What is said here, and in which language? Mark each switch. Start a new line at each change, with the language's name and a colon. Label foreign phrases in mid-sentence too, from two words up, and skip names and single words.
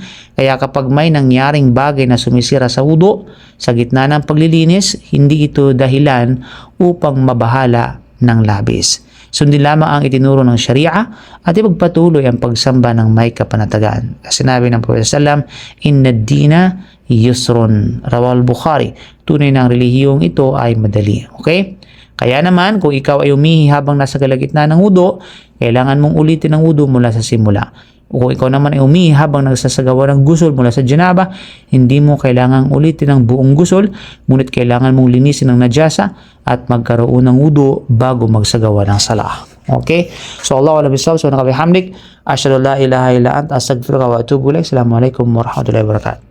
Filipino: Kaya kapag may nangyaring bagay na sumisira sa wudu, sa gitna ng paglilinis, hindi ito dahilan upang mabahala ng labis. Sundin lamang ang itinuro ng Sharia at ipagpatuloy ang pagsamba ng may kapanatagan. Sinabi ng Propeta sallam,
Arabic: "إن الدين يسر." رواه البخاري.
Filipino: Tunay ng relihiyong ito ay madali. Okay? Kaya naman, kung ikaw ay umihi habang nasa kalagitnaan ng wudu, kailangan mong ulitin ang wudu mula sa simula. O kung ikaw naman ay umihi habang nagsasagawa ng gusol mula sa janaba, hindi mo kailangang ulitin ang buong gusol, ngunit kailangan mong linisin ang najasa at magkaroon ng wudu bago magsagawa ng salah. Okay?
Arabic: So, الله أعلم بالصواب. So, nakabihamdik. أشهد أن لا إله إلا أنت أستغفرك وأتوب إليك. السلام عليكم ورحمة الله وبركاته.